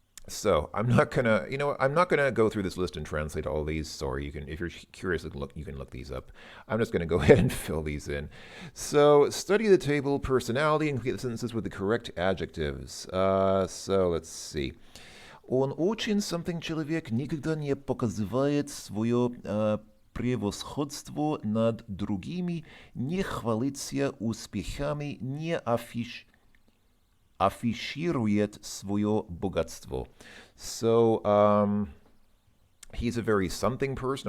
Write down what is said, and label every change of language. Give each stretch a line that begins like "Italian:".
English: So I'm not gonna go through this list and translate all these. Sorry, you can, if you're curious, you can look these up. I'm just gonna go ahead and fill these in. So study the table personality and complete the sentences with the correct adjectives. So let's see.
Russian: Он очень
English: something
Russian: человек никогда не показывает свое превосходство над другими, не хвалится успехами, не афиширует свое богатство.
English: So, he's a very something person.